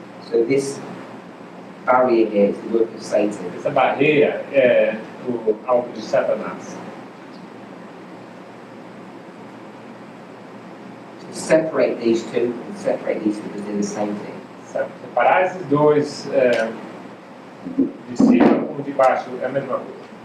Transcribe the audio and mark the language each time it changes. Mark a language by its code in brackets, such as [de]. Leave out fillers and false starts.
[en] So this barrier here is the work of Satan. [pt] Essa barreira é o alvo de Satanás. [en] To separate these two and separate these two because they're the same thing. [pt] Separar esses dois de cima ou de baixo é a mesma coisa.